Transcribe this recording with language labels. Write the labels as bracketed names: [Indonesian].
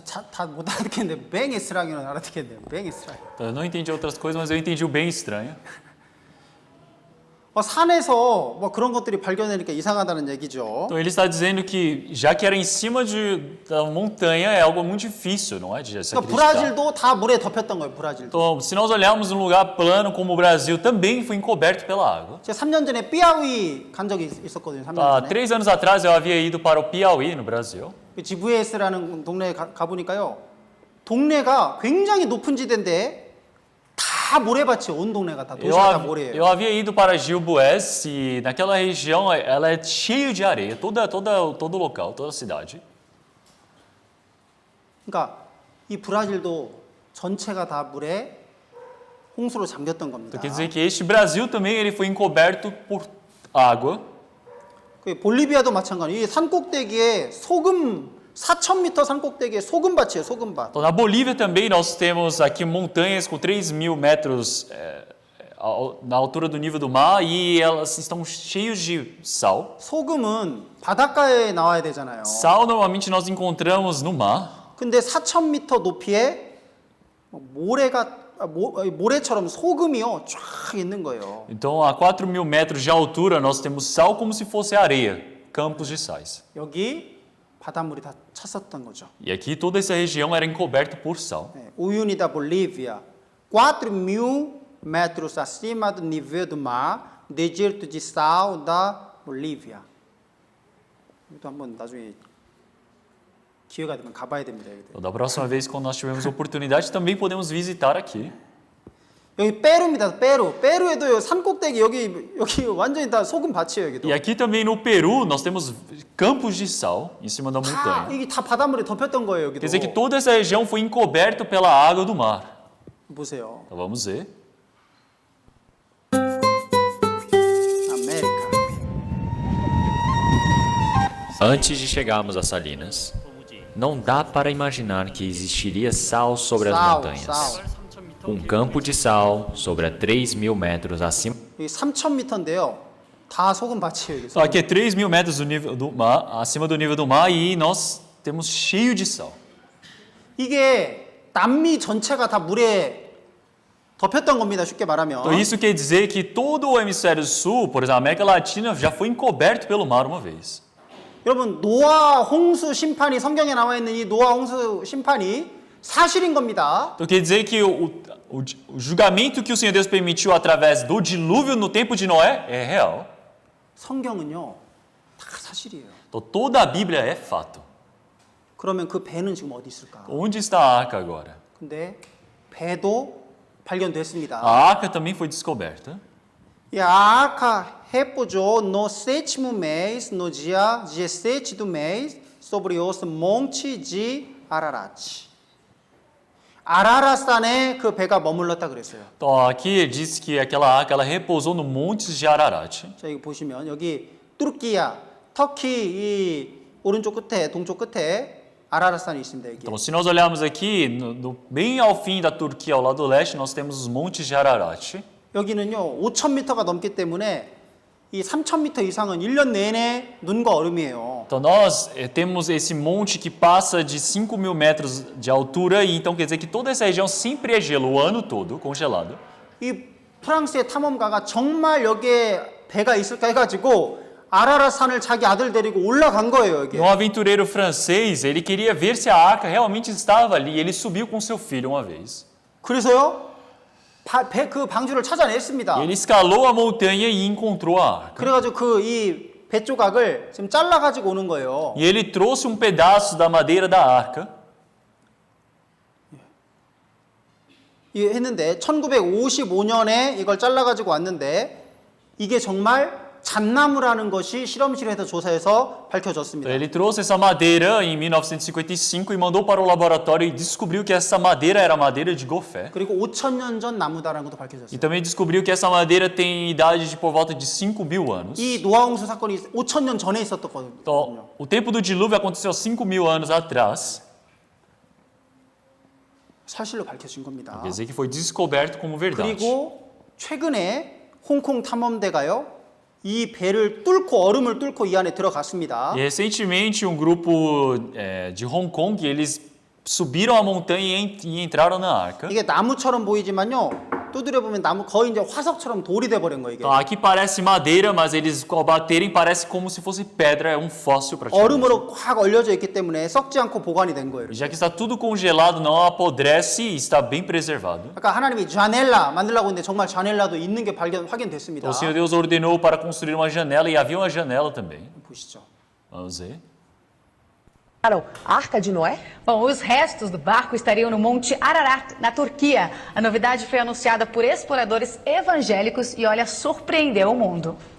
[Korean] 다 못 알아듣겠는데 뱅에스랑이는 알아듣겠네요. 뱅에스랑. [Portuguese] Eu não entendi outras coisas, mas eu entendi o bem estranho. [Korean] 산에서 뭐 그런 것들이 발견되니까 이상하다는 얘기죠. [Portuguese] Então ele está dizendo que, já que era em cima da montanha, é algo muito difícil, não é? De se [Korean] 그러니까 [Portuguese] acreditar. [Korean] 브라질도 다 물에 덮였던 거예요. 브라질도. [Portuguese] Então, se nós olharmos um lugar plano como o Brasil, também foi encoberto pela água. [Korean] 제가 3년 전에 삐아위 간 적이 있었거든요. 3년 [Portuguese] Há [Korean] 전에. [Portuguese] 3 anos atrás eu havia ido para o Piauí, no Brasil. [Korean] GVS라는 동네에 가보니까요. 동네가 굉장히 높은 지대인데 다 모래밭이 온 동네가 다 도시가 다 모래예요. [Portuguese] Eu havia ido para Gilboés e naquela região ela é cheia de areia, todo o local, toda a cidade. [Korean] 그러니까 이 브라질도 전체가 다 물에 홍수로 잠겼던 겁니다. [Portuguese] Então quer dizer que este Brasil também ele foi encoberto por água. [Korean] 그 볼리비아도 마찬가지예요. 이 산꼭대기에 4,000m 산꼭대기에 소금밭이에요. 소금밭. [Portuguese] Então, na Bolívia também nós temos aqui montanhas com 3.000 metros na altura do nível do mar e elas estão cheias de sal. [Korean] 소금은 바닷가에 나와야 되잖아요. [Portuguese] Sal normalmente nós encontramos no mar. [Korean] 근데 4,000m 높이에 모래처럼 소금이요 쫙 있는 거예요. [Portuguese] Então, a 4.000 metros de altura nós temos sal como se fosse areia, campos de sais. [Korean] 여기 바닷물이 다 찼었던 거죠. [Portuguese] E aqui toda essa região era encoberta por sal. Uyuni da Bolívia, 4.000 metros acima do nível do mar, deserto de sal da Bolívia. [Korean] 이것도 한번 나중에 기회가 되면 가봐야 됩니다. [Portuguese] Então, da próxima vez, quando nós tivermos oportunidade, também podemos visitar aqui. [Korean] 여기 페루입니다. 페루에도요 산꼭대기 여기 완전히 다 소금 밭이에요. 여기도. [Portuguese] E aqui também no Peru nós temos campos de sal em cima da [Korean] 다 [Portuguese] montanha. [Korean] 이게 다 바닷물에 덮였던 거예요. 여기도. [Portuguese] Quer dizer que toda essa região foi encoberta pela água do mar. [Korean] 보세요. [Portuguese] Então vamos ver. [Korean] 아메리카. [Portuguese] Antes de chegarmos a Salinas, não dá para imaginar que existiria sal sobre as montanhas. Campo de sal sobre a 3.000 metros acima. [Korean] 여기 3,000m인데요. 다 소금밭이에요. 이게. [Portuguese] Só aqui é 3.000 metros do nível do mar, acima do nível do mar, e nós temos cheio de sal. [Korean] 이게 남미 전체가 다 물에 덮였던 겁니다. 쉽게 말하면. [Portuguese] Então isso quer dizer que todo o hemisfério sul, por exemplo, a América Latina, já foi encoberto pelo mar uma vez. [Korean] 여러분 노아 홍수 심판이 성경에 나와 있는 이 노아 홍수 심판이 사실인 겁니다. [Portuguese] Então quer dizer que o julgamento que o Senhor Deus permitiu através do dilúvio no tempo de Noé é real. [Korean] 성경은요 다 사실이에요. [Portuguese] Então toda a Bíblia é fato. [Korean] 그러면 그 배는 지금 어디 있을까? [Portuguese] Onde está a arca agora? [Korean] 근데 배도 발견됐습니다. [Portuguese] A arca também foi descoberta. E a arca repousou no sétimo mês, no dia 17 do mês, sobre os montes de Ararat. [Korean] 아라라산에 그 배가 머물렀다 그랬어요. [Portuguese] Então aqui diz que aquela arca ela repousou no montes de Ararat. [Korean] 자, 이거 보시면 여기 뚜르키야, 터키 이 오른쪽 끝에, 동쪽 끝에 아라라산이 있습니다. 여기. [Portuguese] Então se nós olharmos aqui, bem ao fim da Turquia, ao lado leste, nós temos os montes de Ararat. [Korean] 여기는요 5,000m가 넘기 때문에 이 3,000m 이상은 1년 내내 눈과 얼음이에요. [Portuguese] Então nós temos esse monte que passa de 5.000 metros de altura, e então quer dizer que toda essa região sempre é gelo o ano todo, congelado. [Korean] 이 프랑스의 탐험가가 정말 여기에 배가 있을까 해가지고 아라라산을 자기 아들 데리고 올라간 거예요. 여기. [Portuguese] Um aventureiro francês, ele queria ver se a arca realmente estava ali, e ele subiu com seu filho uma vez. [Korean] 그래서요 그 방주를 찾아냈습니다. [Portuguese] Ele escalou a montanha e encontrou a arca. [Korean] 그래가지고 그 이 배 조각을 지금 잘라가지고 오는 거예요. [Portuguese] E ele trouxe pedaço da madeira da arca. [Korean] 이 했는데 1955년에 이걸 잘라가지고 왔는데 이게 정말 잣나무라는 것이 실험실에서 조사해서 밝혀졌습니다. [Portuguese] Ele trouxe essa madeira em 1955 e mandou para o laboratório, e descobriu que essa madeira era madeira de gofé. [Korean] 그리고 5,000년 전 나무다라는 것도 [Portuguese] E [Korean] 밝혀졌어요. [Portuguese] também descobriu que essa madeira tem idade de por volta de 5.000 anos. [Korean] 이 노아홍수 사건이 5,000년 전에 있었거든요. [Portuguese] Então, o tempo do dilúvio aconteceu 5.000 anos atrás. [Korean] 사실로 밝혀진 겁니다. [Portuguese] Quer dizer que foi descoberto como verdade. [Korean] 그리고 최근에 홍콩 탐험대가요. 이 배를 뚫고 얼음을 뚫고 이 안에 들어갔습니다. [Portuguese] E recentemente grupo de Hong Kong, eles subiram a montanha e entraram na arca. [Korean] 이게 나무처럼 보이지만요. 두드려 보면 나무 거의 이제 화석처럼 돌이 돼 버린 거예요, 이게. [Portuguese] Então, aqui parece madeira, mas eles ao baterem parece como se fosse pedra, é um fóssil praticamente. [Korean] 얼음으로 확 얼려져 있기 때문에 썩지 않고 보관이 된 거예요. [Portuguese] Já que está tudo congelado, não apodrece e está bem preservado. [Korean] 아까 하나님이 자넬라 만들라고 했는데 정말 자넬라도 있는 게 확인됐습니다. [Portuguese] Então, o Senhor Deus ordenou para construir uma janela, e havia uma janela também. [Korean] 보시죠. [Portuguese] Vamos ver. Arca de Noé? Bom, os restos do barco estariam no Monte Ararat, na Turquia. A novidade foi anunciada por exploradores evangélicos e, olha, surpreendeu o mundo.